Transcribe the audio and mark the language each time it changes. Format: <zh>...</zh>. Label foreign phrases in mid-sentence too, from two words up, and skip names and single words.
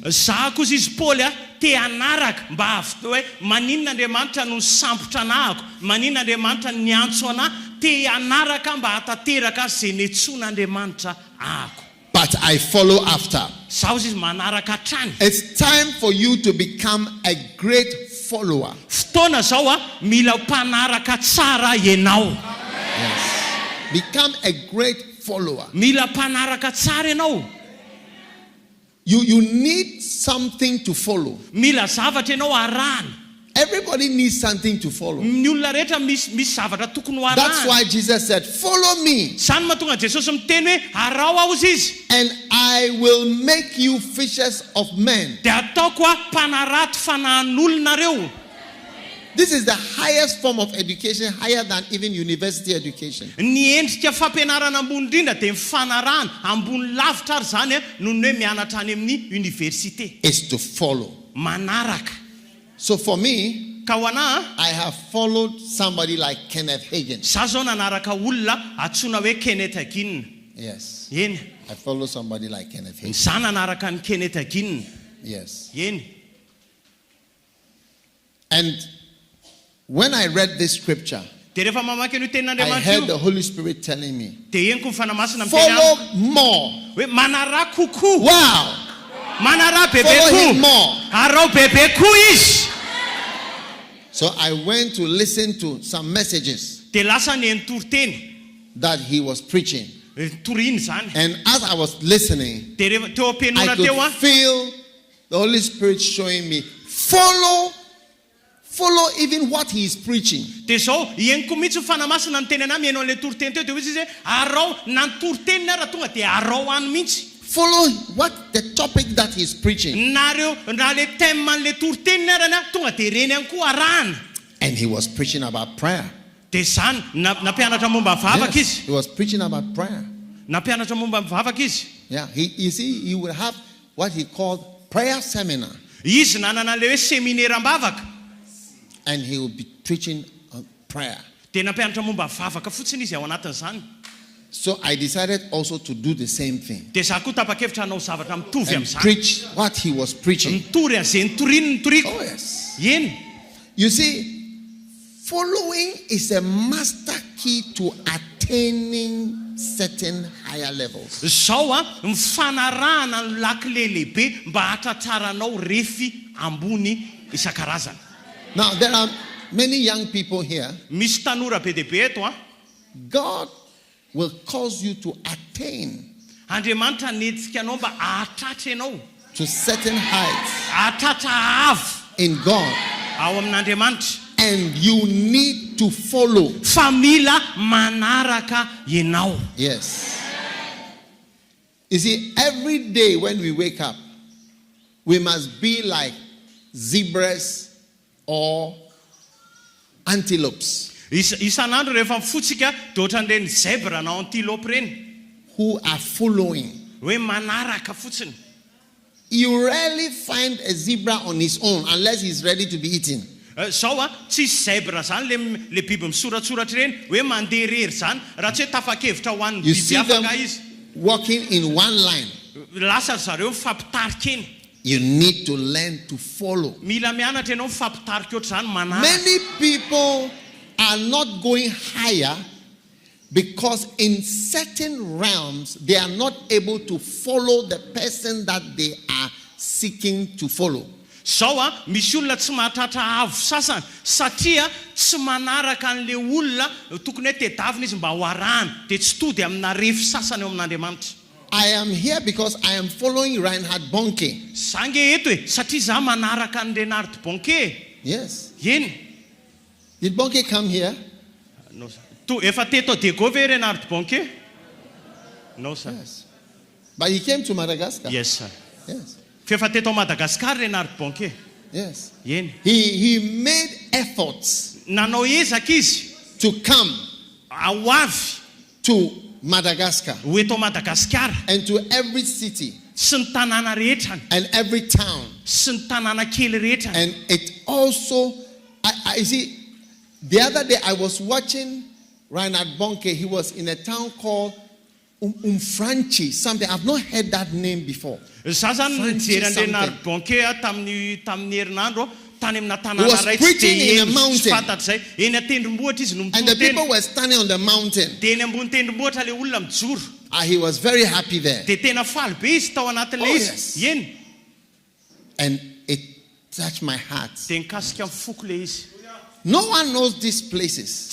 <mg>Zaho kosa izy Paul te anaraka mba hoe maninona Andriamanitra no sambotra anahako, maninona Andriamanitra no niantso anahy, te anaraka mba hatateraka zay netson'Andriamanitra ahako.</mg> <en>But I follow after.</en> <mg>Zaho izy manaraka hatrany.</mg> <en>It's time for you to become a great follower.</en> <mg>Fotoana zao mila mpanaraka tsara ianao.</mg> <en>Yes. Become a great follower.</en> <mg>Mila mpanaraka tsara ianao.</mg> <en>You need something to follow.</en> <mg>Mila zavatra ianao arahana.</mg> <en>Everybody needs something to follow.</en> <mg>Ny olona rehetra misy zavatra tokony ho</mg> <en>That's</en> <mg>arahana.</mg> <en>why Jesus said, follow me</en> <mg>Zany mahatonga Jesosy miteny hoe arao aho izy izy.</mg> <en>and I will make you fishers of men.</en> <mg>Dia ataoko mpanarato fanahin'olonareo.</mg> <en>This is the highest form of education, higher than even university education.</en> <mg>Ny endrika fampianarana ambony indrindra dia mifanarahana ambony lavitra ary zany noho ny hoe mianatra any amin'ny université.</mg> <en>Is to follow.</en> <mg>Manaraka.</mg> <en>So for me,</en> <mg>Ka ho anahy</mg> <en>I have followed somebody like Kenneth Hagin.</en> <mg>zaho zao nanaraka olona antsoina hoe Kenneth Hagin.</mg> <en>Yes.</en> <mg>Eny.</mg> <en>I follow somebody like Kenneth Hagin.</en> <mg>Zaho nanaraka ny Kenneth Hagin.</mg> <en>Yes.</en> <mg>Eny.</mg> <en>And when I read this scripture,</en> <mg>Dia rehefa mamaky an'io</mg> <en>I</en> <mg>tenin'Andriamanitra</mg> <en>heard</en> <mg>io</mg> <en>the Holy Spirit telling me,</en> <mg>dia henoko ny fanamasina miteny</mg> <en>follow</en> <mg>amiko</mg> <en>more.</en> <mg>hoe manaraka kokoa.</mg> <en>Wow.</en> <mg>Manaraka bebe</mg> <en>Follow him</en> <mg>koa.</mg> <en>more.</en> <mg>Arao bebe koa izy.</mg> <en>So I went to listen to some messages</en> <mg>Dia lasa ny entoroteny.</mg> <en>that he was preaching.</en> <mg>Toriny zany.</mg> <en>And as I was listening,</en> <mg>Dia rehefa teo</mg> <en>I</en> <mg>ampianona</mg> <en>could</en> <mg>teo</mg> <en>feel the Holy Spirit showing me, follow even what he is preaching.</en> <mg>dia zao henoko mihitsy fanamasina ny teny anahy mihaino an'ilay toroteny teo dia hoe izy hoe arao na ny toroteniny raha tonga dia arao any mihitsy.</mg> <en>Follow what the topic that he's preaching.</en> <mg>Nareo raha</mg> <fr>le thème</fr> <mg>an'ilay toroteniny arany tonga dia reny any koa arahana.</mg> <en>And he was preaching about prayer.</en> <mg>Dia zany nampianatra momba mivavaka</mg> <en>Yes,</en> <mg>izy.</mg> <en>he was preaching about prayer.</en> <mg>Nampianatra momba mivavaka izy.</mg> <en>Yeah, you see, he would have what he called prayer seminar.</en> <mg>Izy nanana le hoe seminaire-mbavaka.</mg> <en>And he would be preaching on prayer.</en> <mg>Dia nampianatra momba mivavaka fotsiny izy ao anatin'izany.</mg> <en>So I decided also to do the same thing.</en> <mg>Dia zaho koa tapa-kevitra hanao zavatra mitovy</mg> <en>And</en> <mg>amin'izany.</mg> <en>preach what he was preaching.</en> <mg>Mitory an'izay nitoriny nitoriko.</mg> <en>Oh yes.</en> <mg>Eny.</mg> <en>You see, following is a master key to attaining certain higher levels.</en> <mg>Zao mifanarahana ny lakile lehibe mba hatratraranao refy ambony isan-karazany.</mg> <en>Now, there are many young people here.</en> <mg>Misy tanora be dehibe eto</mg> <en>God will cause you to attain</en> <mg>Andriamanitra netsika anao mba ahatratra ianao.</mg> <en>to certain heights</en> <mg>Ahatratra avo</mg> <en>in God.</en> <mg>ao amin'Andriamanitra.</mg> <en>And you need to follow.</en> <mg>Fa mila manaraka ianao.</mg> <en>Yes. You see, every day when we wake up, we must be like zebras or antelopes</en> <mg>Isan'andro rehefa mifotsika dia ohatran'ireny zebra na antilope reny</mg> <en>who are following.</en> <mg>hoe manaraka fotsiny.</mg> <en>You rarely find a zebra on his own unless he's ready to be eaten.</en> <mg>Zao tsisy zebra zany le biby misoratsoratra reny hoe mandeha rery zany raha tsy hoe tafakevitra ho an'ny</mg> <en>You</en> <mg>biby</mg> <en>see them</en> <mg>afaka izy.</mg> <en>walking in one line.</en> <mg>Lasa zareo mifampitarika eny.</mg> <en>You need to learn to follow.</en> <mg>Mila mianatra ianao mifampitarika ohatr'izany manaraka.</mg> <en>Many people are not going higher because in certain realms they are not able to follow the person that they are seeking to follow.</en> <mg>Zao misy olona tsy mahatratra avo sasany satria tsy manaraka an'le olona tokony hoe tedavina izy mba ho arahany dia tsy tody amina refy sasany eo amin'Andriamanitra.</mg> <en>I am here because I am following Reinhard Bonnke.</en> <mg>Zange eto e satria za manaraka an Reinhard Bonnke.</mg> <en>Yes.</en> <mg>Eny.</mg> <en>Did Bonnke come here? No sir.</en> <mg>Efa teto Dego ve Reinhard Bonnke?</mg> <en>No sir. Yes. But he came to Madagascar. Yes sir. Yes.</en> <mg>Efa teto Madagascar Reinhard Bonnke.</mg> <en>Yes.</en> <mg>Eny.</mg> <en>He made efforts</en> <mg>Nanao ezaka izy</mg> <en>to come</en> <mg>ao avy</mg> <en>to Madagascar</en> <mg>ho eto Madagascar</mg> <en>and to every city</en> <mg>sy ny tanàna rehetrany</mg> <en>and every town.</en> <mg>sy ny tanàna kely rehetrany.</mg> <en>And it also, I see, the other day I was watching Reinhard Bonnke. He was in a town called Umfranchi, something. I've not heard that name before.</en> <mg>Za zany nijery an Reinhard Bonnke tamin'ny herinandro tany amina</mg> <en>He was</en> <mg>tanàna ray tsy</mg> <en>preaching in a</en> <mg>de</mg> <en>mountain.</en> <mg>tsy fantatry zay eny an-tendrombohitra izy no</mg> <en>And the people</en> <mg>mitoteny</mg> <en>were standing on the mountain.</en> <mg>dia eny ambony tendrombohitra le olona mijoro</mg> <en>He was very happy there.</en> <mg>dia tena faly be izy tao anatin'le</mg> <en>Oh,</en> <mg>izy</mg> <en>yes.</en> <mg>eny</mg> <en>And it touched my heart.</en> <mg>dia nikasika amin'ny foko le izy.</mg> <en>No one knows these places</en>